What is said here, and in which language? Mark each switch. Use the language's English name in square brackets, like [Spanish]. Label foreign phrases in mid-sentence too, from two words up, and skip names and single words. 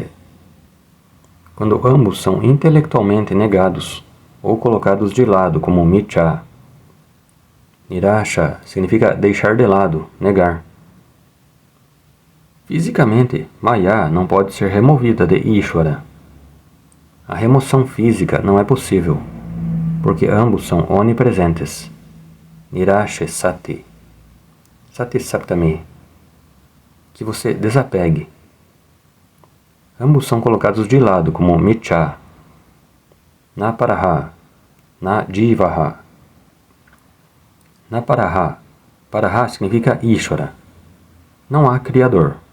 [Portuguese] Quando ambos são intelectualmente negados ou colocados de lado como miccha. Nirasha significa deixar de lado, negar. Fisicamente, Maya não pode ser removida de Ishvara. A remoção física não é possível, porque ambos são onipresentes. [Sanskrit] निरासे सति। सति सप्तमी. [Portuguese] Que você desapegue. Ambos são colocados de lado como Miccha. [Sanskrit] न परः। न जीवः. न परः। परः significa Ishvara. [Portuguese] Não há Criador.